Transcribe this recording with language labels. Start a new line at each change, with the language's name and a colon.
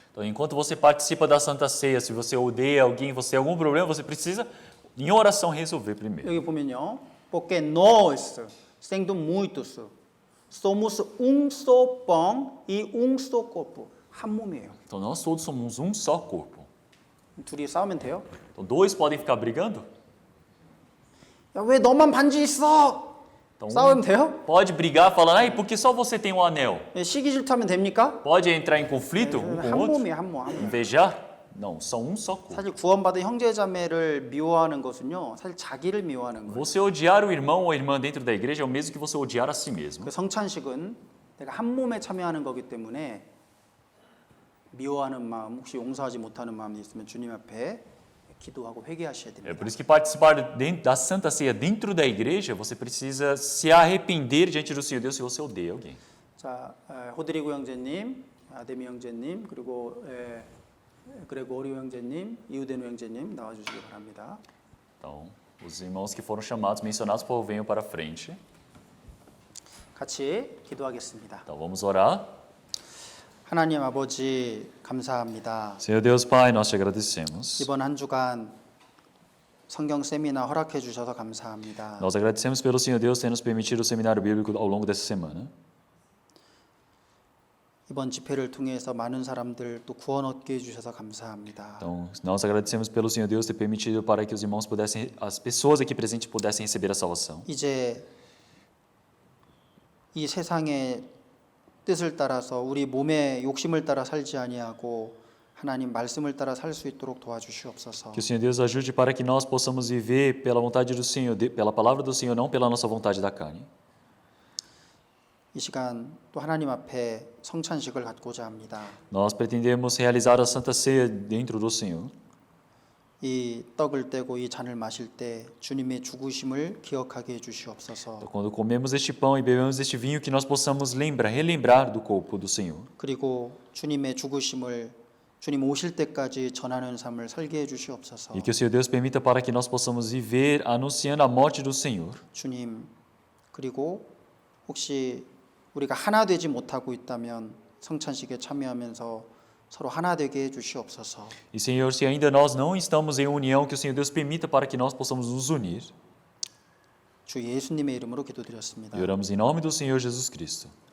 Portuguese: Então, enquanto você participa da Santa Ceia, se você odeia alguém, você tem algum problema, você precisa, em oração, resolver primeiro.
Korean: 여기 보면요.
Portuguese: Porque nós, sendo muitos, somos só pão e só corpo.
Korean: 한 몸이에요.
Portuguese: Então, nós todos somos um só corpo.
Korean: 둘이 싸우면 돼요?
Portuguese: Então, dois podem ficar brigando?
Korean: 야, 왜 너만 반지 있어?
Portuguese: Então,
Korean: 싸우면 돼요?
Portuguese: pode brigar falando, ai, por que só você tem um anel?
Korean: 시기 질투하면 됩니까?
Portuguese: Pode entrar em conflito um com
Korean: 한
Portuguese: o outro?
Korean: 몸이에요, 한 몸.
Portuguese: Invejar? Não, são um só corpo.
Korean: 사실 구원받은 형제자매를 미워하는 것은요, 사실 자기를 미워하는 거예요.
Portuguese: Você odiar o irmão ou a irmã dentro da igreja é o mesmo que você odiar a si mesmo.
Korean: 그 성찬식은 내가 한 몸에 참여하는 거기 때문에 미워하는 마음, 혹시 용서하지 못하는 마음이 있으면 주님 앞에 기도하고 회개하셔야
Portuguese: É
Korean: 됩니다.
Portuguese: por isso que participar da Santa Ceia dentro da igreja, você precisa se arrepender diante do Senhor Deus se você odeia alguém.
Korean: 자, 호드리고 형제님, 아데미 형제님, 그리고 그레고리 형제님, 이우데누 형제님 나와주시기 바랍니다.
Portuguese: Então, os irmãos que foram chamados, mencionados, por favor, venham para frente.
Korean: 같이 기도하겠습니다.
Portuguese: Então, vamos orar.
Korean: 하나님 아버지 감사합니다.
Portuguese: Senhor Deus Pai, nós te agradecemos.
Korean: 이번 한 주간 성경 세미나 허락해 주셔서 감사합니다.
Portuguese: Nós agradecemos pelo Senhor Deus ter nos permitido o seminário bíblico ao longo dessa semana.
Korean: 이번 집회를 통해서 많은 사람들 또 구원 얻게 해 주셔서 감사합니다.
Portuguese: Então, nós agradecemos pelo Senhor Deus ter permitido para que os irmãos pudessem, as pessoas aqui presentes pudessem receber a salvação.
Korean: 이제 이 세상의 뜻을 따라서 우리 몸의 욕심을 따라 살지 아니하고 하나님 말씀을 따라 살 수 있도록 도와주시옵소서.
Portuguese: Que o Senhor Deus ajude para que nós possamos viver pela vontade do Senhor, pela palavra do Senhor, não pela nossa vontade da carne.
Korean: 이 시간 또 하나님 앞에 성찬식을 갖고자 합니다.
Portuguese: Nós pretendemos realizar a Santa Ceia dentro do Senhor.
Korean: 이 떡을 떼고 이 잔을 마실 때 주님의 죽으심을 기억하게 해 주시옵소서.
Portuguese: Então, quando comemos este pão e bebemos este vinho, que nós possamos relembrar do corpo do Senhor.
Korean: 그리고 주님의 죽으심을 주님 오실 때까지 전하는 삶을 살게 해 주시옵소서.
Portuguese: E que o Senhor Deus permita para que nós possamos viver anunciando a morte do Senhor.
Korean: 주님, 그리고 혹시 우리가 하나 되지 못하고 있다면 성찬식에 참여하면서 서로 하나 되게 해 주시옵소서.
Portuguese: E Senhor, se ainda nós não estamos em união, que o Senhor Deus permita para que nós possamos nos unir.
Korean: 주 예수님의 이름으로 기도드렸습니다.
Portuguese: E oramos em nome do Senhor Jesus Cristo.